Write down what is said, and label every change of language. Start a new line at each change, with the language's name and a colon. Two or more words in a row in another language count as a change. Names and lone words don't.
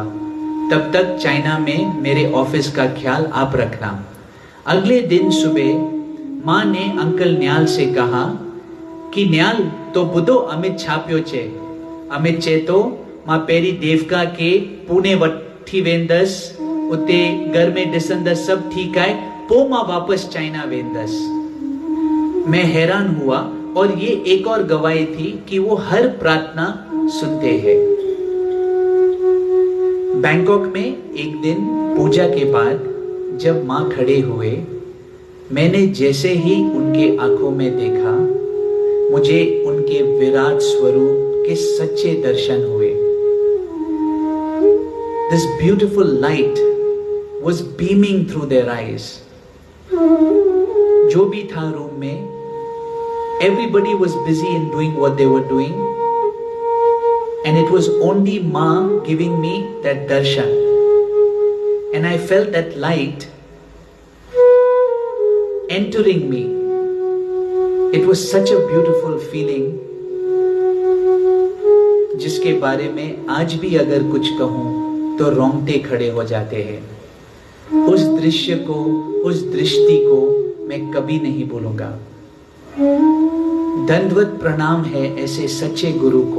Hindi: तब तक चाइना में मेरे ऑफिस का ख्याल आप रखना। अगले दिन सुबह माँ ने अंकल न्याल से कहा कि
Sindhi: न्याल तो बुधो अमित छाप्यो छे, अमित छे तो माँ पेरी देवका के पुणे वठी वेंदस, उते घर में डिसंदस सब ठीक है, पो माँ वापस चाइना वेंदस।
Hindi: मैं हैरान हुआ और ये एक और गवाही थी कि वो हर प्रार्थना सुनते हैं। बैंकॉक में एक दिन पूजा के बाद जब माँ खड़े हुए, मैंने जैसे ही उनके आंखों में देखा, मुझे उनके विराट स्वरूप के सच्चे दर्शन हुए।
English: This beautiful light was beaming through their eyes.
Hindi: जो भी था रूम में,
English: everybody was busy in doing what they were doing, and it was only Ma giving me that darshan, and I felt that light entering me. It was such a beautiful feeling,
Hindi: जिसके बारे में आज भी अगर कुछ कहूं तो रोंगटे खड़े हो जाते हैं। उस दृश्य को, उस दृष्टि को मैं कभी नहीं भूलूंगा। दंडवत प्रणाम है ऐसे सच्चे गुरु को।